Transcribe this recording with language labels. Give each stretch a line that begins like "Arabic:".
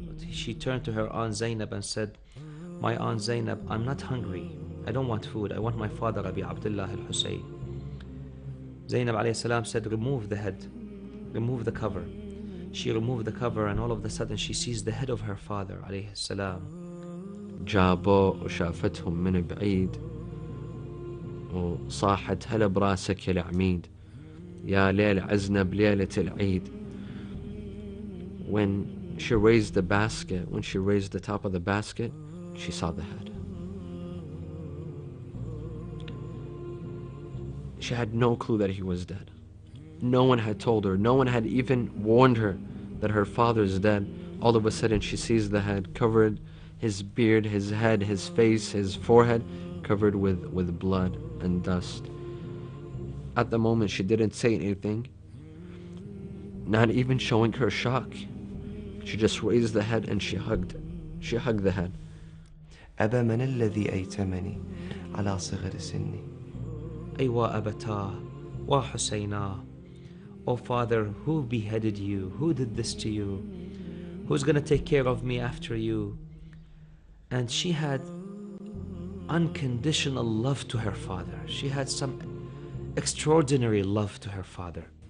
English: She turned to her aunt Zainab and said, "My aunt Zainab, I'm not hungry. I don't want food. I want my father, Abi Abdullah al-Husayn." Zainab alayhi salam said, "Remove the head. Remove the cover." She removed the cover and all of a sudden she sees the head of her father alayhi salam.
Arabic: جابوا وشافتهم من بعيد وصاحت هلا براسك يا العميد يا ليل عزنب ليلة العيد.
English: When she raised the basket, when she raised the top of the basket, she saw the head. She had no clue that he was dead. No one had told her, no one had even warned her that her father is dead. All of a sudden she sees the head covered, his beard, his head, his face, his forehead covered with blood and dust. At the moment she didn't say anything, not even showing her shock. She just raised the head and she hugged the head.
Arabic: أبا من الذي أيتمني على صغر سني. Aywa abata wa Husayna.
English: Oh father, who beheaded you? Who did this to you? Who's gonna take care of me after you? And she had unconditional love to her father. She had some extraordinary love to her father.